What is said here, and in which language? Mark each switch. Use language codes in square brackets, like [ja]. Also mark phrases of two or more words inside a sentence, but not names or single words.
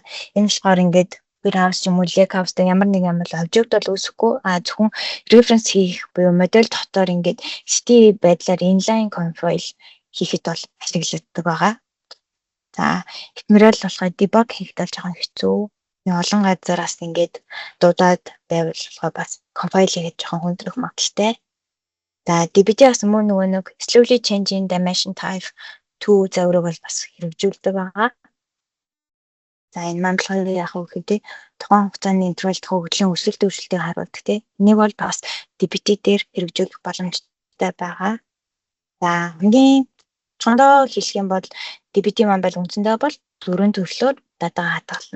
[mn] Энэ болохоор ингээд warehouse юм уу lakehouse дээр ямар нэг юм бол object бол үүсэхгүй зөвхөн reference хийх буюу модель дотор ингээд STL байдлаар [en] inline config [mn] хийхэд бол ашиглагддаг байгаа. За ephemeral болохоор debug хийхэд бол жоохон хэцүү. Олон газараас ингээд дуудаад байвал болохоор бас compile хийхэд жоохон хүндрэх магадaltaй. За DBT бас мөн нөгөө нэг [en] slowly changing dimension type 2 [mn] заврыг бол бас хэрэгжүүлдэг байгаа. За энэ маань болохоор яг үгүй тий тухайн хугацааны интервал хөгжлийн өсөлт өөрчлөлтийг харуулдаг тий. Энийг бол бас DBT дээр хэрэгжүүлэх боломжтой байгаа. За хамгийн чондоо хэлэх юм бол DBT маань бол үндсэндээ бол дөрвөн төрлөөр датагаа хадгална.